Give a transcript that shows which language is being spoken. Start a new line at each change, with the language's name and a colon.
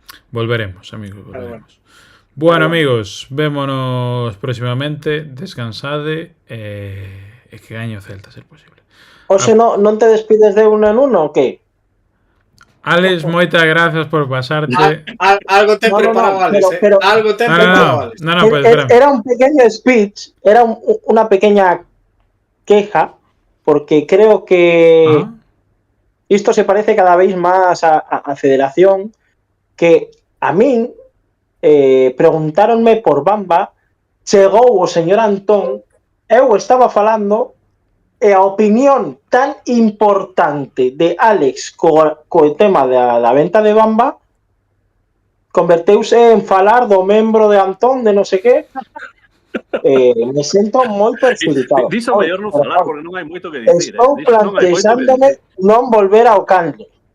Galician: Volveremos, amigos, volveremos. Bueno, amigos, vémonos próximamente, descansade e que gañe o Celta, ser posible. Hoxe non te despides
Spanish: de uno en uno,
Galician: o que? Alex, moitas grazas por pasarte. Algo ten preparado, Alex. Algo ten preparado, Alex. Pues,
Spanish: era un pequeño speech, era una pequeña queja, porque creo que esto se parece cada vez más a Federación,
Galician: que a min preguntáronme por Bamba, chegou o señor Antón, eu estaba falando e a opinión tan importante de Alex co tema da venta de Bamba converteuse en falar do membro de Antón de non sei que. Me siento moi perjudicado. Diso mellor non falar porque non hai moito que dicir. Estou planteándome non volver ao Canle.